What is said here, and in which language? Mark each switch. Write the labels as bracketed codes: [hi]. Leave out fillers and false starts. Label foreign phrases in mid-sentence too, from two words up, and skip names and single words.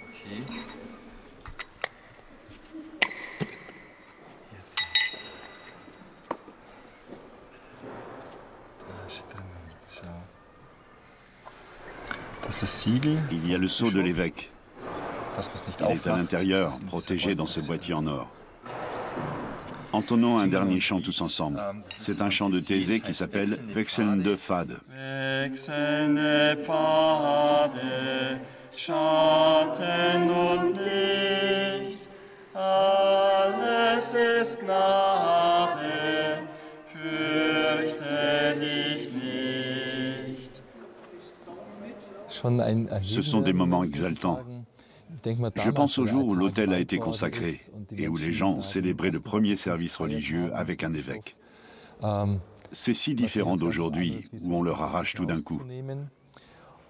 [fr] Il y a le sceau de l'évêque. Il est à l'intérieur, protégé dans ce boîtier en or. Entonnons un dernier chant tous ensemble. C'est un chant de Thésée qui s'appelle « Wechselnde Pfade ». [de] Wechselnde Pfade, Schatten und Licht, alles ist Gnade, fürchte dich nicht. [fr] Ce sont des moments exaltants. Je pense au jour où l'autel a été consacré et où les gens ont célébré le premier service religieux avec un évêque. C'est si différent d'aujourd'hui, où on leur arrache tout d'un coup.